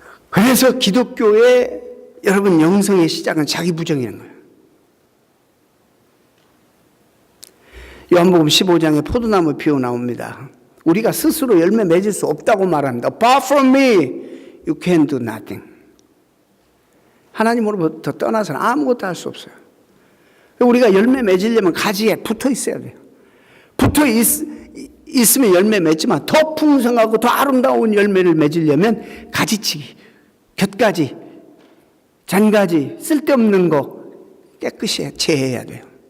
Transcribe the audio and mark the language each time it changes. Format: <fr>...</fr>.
<ko>그래서 기독교의 여러분 영성의 시작은 자기 부정이라는 거예요. 요한복음 15장에 포도나무 피어 나옵니다. 우리가 스스로 열매 맺을 수 없다고 말합니다.</ko> <en>Apart from me, you can do nothing.</en> <ko>하나님으로부터 떠나서는 아무것도 할 수 없어요. 우리가 열매 맺으려면 가지에 붙어 있어야 돼요. 붙어 있으면 열매 맺지만 더 풍성하고 더 아름다운 열매를 맺으려면 가지치기, 곁가지, 잔가지, 쓸데없는 거 깨끗이 제해야 돼요.</ko>